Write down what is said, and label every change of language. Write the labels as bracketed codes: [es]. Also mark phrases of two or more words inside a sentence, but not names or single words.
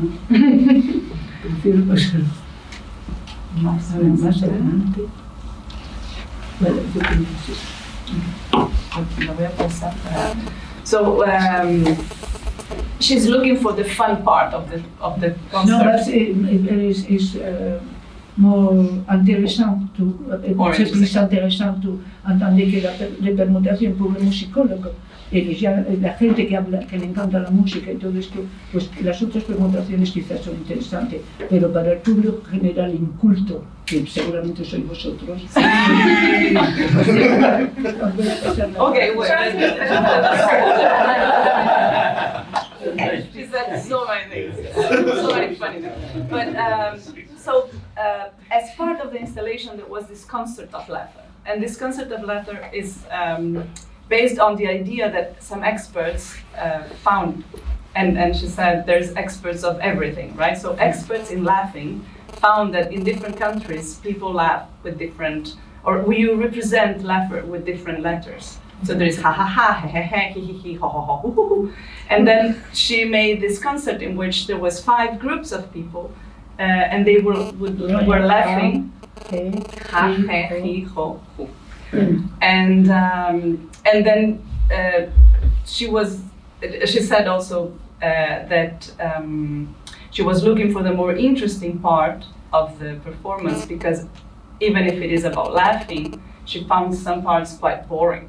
[es] Prefiero pasar más adelante. Vale, yo creo que sí. Lo voy a pasar. [en] So she's looking for the fun part of the concert. [es] No, [en] it's more [fr] intéressant c'est plus intéressant [es] entender que la permutación por un musicólogo, la gente que le encanta la música y todo esto, pues las otras permutaciones quizás son interesantes, pero para el público general inculto, que seguramente sois vosotros. [en] Okay, wait. She said so many things, so many funny things. But as part of the installation, there was this concert of laughter, and this concert of laughter is based on the idea that some experts found, and she said there's experts of everything, right? So experts in laughing found that in different countries people laugh with different, or you represent laughter with different letters. So there is ha ha ha, he he he, he he, ho ho ho, hu hu hu. And then she made this concert in which there was 5 groups of people, and they were laughing, ha he he, ho hu. And then she said also that she was looking for the more interesting part of the performance, because even if it is about laughing, she found some parts quite boring.